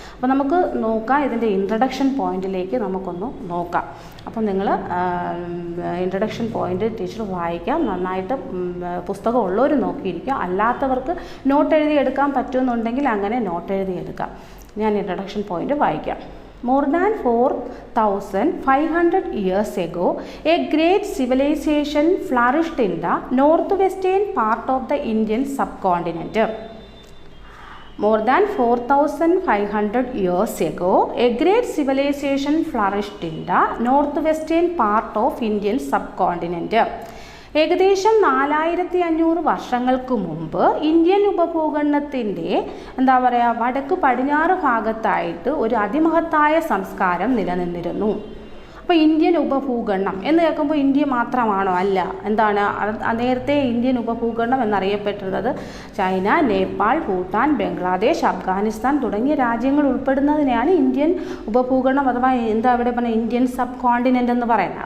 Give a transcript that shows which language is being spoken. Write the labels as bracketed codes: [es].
[ml] അപ്പോൾ നമുക്ക് നോക്കാം, ഇതിൻ്റെ ഇൻട്രഡക്ഷൻ പോയിന്റിലേക്ക് നമുക്കൊന്ന് നോക്കാം. അപ്പോൾ നിങ്ങൾ ഇൻട്രഡക്ഷൻ പോയിന്റ് ടീച്ചർ വായിക്കാം. നന്നായിട്ട് പുസ്തകം ഉള്ളവർ നോക്കിയിരിക്കുക. അല്ലാത്തവർക്ക് നോട്ട് എഴുതി എടുക്കാൻ പറ്റുമെന്നുണ്ടെങ്കിൽ അങ്ങനെ നോട്ട് എഴുതി എടുക്കാം. ഞാൻ ഇൻട്രഡക്ഷൻ പോയിന്റ് വായിക്കാം. [en] More than 4,500 years ago, a great civilization flourished in the northwestern part of the Indian subcontinent. More than 4,500 years ago, a great civilization flourished in the northwestern part of Indian subcontinent. [ml] ഏകദേശം 4500 വർഷങ്ങൾക്ക് മുമ്പ് Indian ഉപഭൂഖണ്ഡത്തിൻ്റെ വടക്ക് പടിഞ്ഞാറ് ഭാഗത്തായിട്ട് ഒരു അതിമഹത്തായ സംസ്കാരം നിലനിന്നിരുന്നു. അപ്പോൾ ഇന്ത്യൻ ഉപഭൂഖണ്ഡം എന്ന് കേൾക്കുമ്പോൾ ഇന്ത്യ മാത്രമാണോ? അല്ല. എന്താണ് നേരത്തെ ഇന്ത്യൻ ഉപഭൂഖണ്ഡം എന്നറിയപ്പെട്ടിരുന്നത് ചൈന, നേപ്പാൾ, ഭൂട്ടാൻ, ബംഗ്ലാദേശ്, അഫ്ഗാനിസ്ഥാൻ തുടങ്ങിയ രാജ്യങ്ങൾ ഉൾപ്പെടുന്നതിനെയാണ് ഇന്ത്യൻ ഉപഭൂഖണ്ഡം അഥവാ ഇവിടെ പറഞ്ഞ ഇന്ത്യൻ സബ് കോണ്ടിനെൻ്റ് എന്ന് പറയുന്നത്.